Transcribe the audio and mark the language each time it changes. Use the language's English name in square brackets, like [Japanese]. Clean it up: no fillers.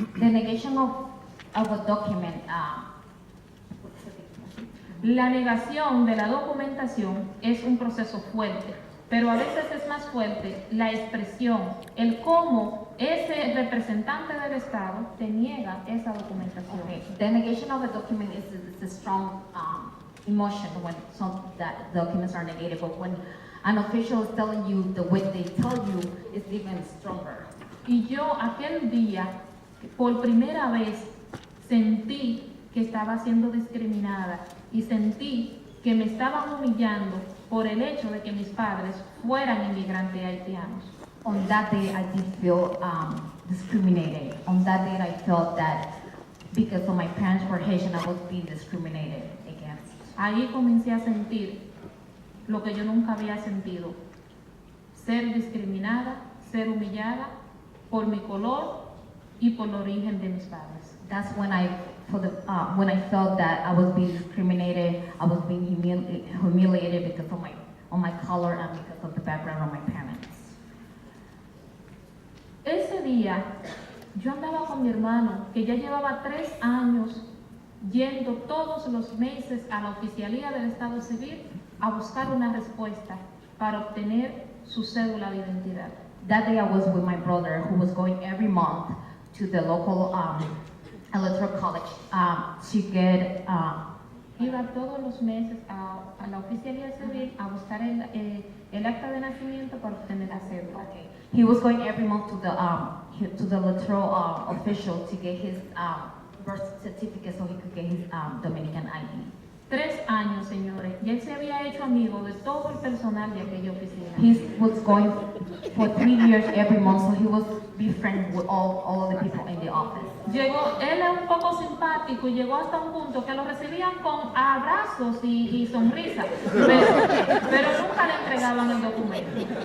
[English] The negation of a document. [Spanish] La negación de la documentación es un proceso fuerte. pero a veces es más fuerte la expresión, el cómo ese representante del Estado te niega esa documentación. [English] Okay. The negation of a document is a strong emotion when some that documents are negated, but when an official is telling you the way they tell you, it's even stronger. [Spanish] Y yo aquel día, por primera vez, sentí que estaba siendo discriminada y sentí que me estaban humillando por el hecho de que mis padres fueran inmigrantes haitianos. [English] On that day, I did feel discriminated. On that day, I felt that because of my parents were Haitian, I was being discriminated against. [Spanish] Ahí comencé a sentir lo que yo nunca había sentido, ser discriminada, ser humillada por mi color y por el origen de mis padres. [English] That's when I felt that I was being discriminated, I was being humiliated because of my color and because of the background of my parents. [Spanish] Ese día yo andaba con mi hermano, que ya llevaba 3 años yendo todos los meses a la oficialía del Estado Civil a buscar una respuesta para obtener su cédula de identidad. [English] That day I was with my brother who was going every month to the local electoral college to get [Spanish] Iba todos los meses a la oficialía civil a buscar el acta de nacimiento para obtener la cédula. [English] okay. He was going every month to the electoral official to get his birth certificate so he could get his Dominican ID. [Spanish] 3 años, señores, y él se había hecho amigo de todo el personal de aquella oficina. [English] He was going for 3 years every month, so he was befriended with all of the people in the office. [Spanish] Él es un poco simpático y llegó hasta un punto que lo recibían con abrazos y sonrisas, pero nunca le entregaban el documento.